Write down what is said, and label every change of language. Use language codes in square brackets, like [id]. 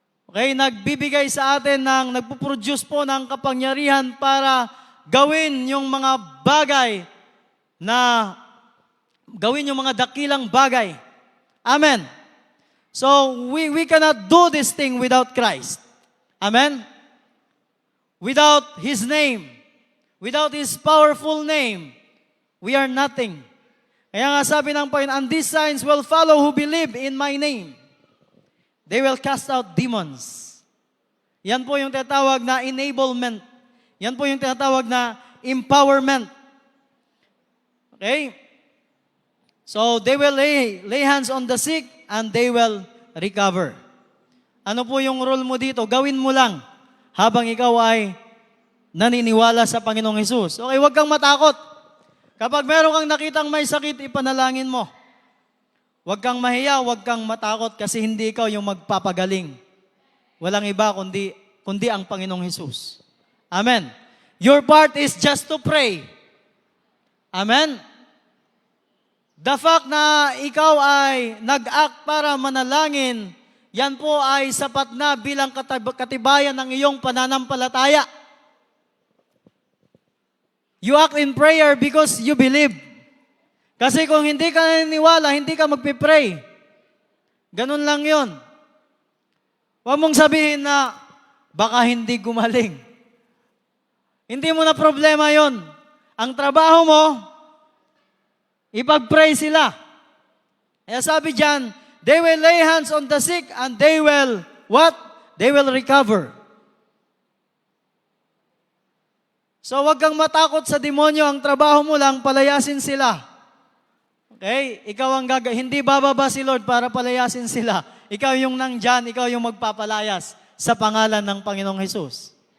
[tl] Okay, nagbibigay sa atin nagpo-produce po ng kapangyarihan para gawin yung mga bagay gawin yung mga dakilang bagay. Amen. [en] So, we cannot do this thing without Christ. Amen? Without His name, without His powerful name, we are nothing. [tl] Kaya nga sabi ng Panginoon, [en] and these signs will follow who believe in my name. They will cast out demons. [tl] Yan po yung tinatawag na [en] enablement. [tl] Yan po yung tinatawag na empowerment. Okay? [en] So, they will lay hands on the sick and they will recover. [tl] Ano po yung role mo dito? Gawin mo lang habang ikaw ay naniniwala sa Panginoong Hesus. Okay, huwag kang matakot. Kapag meron kang nakitang may sakit, ipanalangin mo. Huwag kang mahiya, huwag kang matakot kasi hindi ikaw yung magpapagaling. Walang iba kundi ang Panginoong Hesus. Amen. [en] Your part is just to pray. Amen. The fact [tl] na ikaw ay nag-act para manalangin, yan po ay sapat na bilang katibayan ng iyong pananampalataya. [en] You act in prayer because you believe. [tl] Kasi kung hindi ka naniniwala, hindi ka magpipray. Ganun lang yon. Huwag mong sabihin na baka hindi gumaling. Hindi mo na problema yon. Ang trabaho mo, ipag-pray sila. Kaya sabi dyan, [en] they will lay hands on the sick and they will, what? They will recover. [tl] So wag kang matakot sa demonyo, ang trabaho mo lang, palayasin sila. Okay? Ikaw ang hindi bababa si Lord para palayasin sila. Ikaw yung nandyan, ikaw yung magpapalayas sa pangalan ng Panginoong Hesus.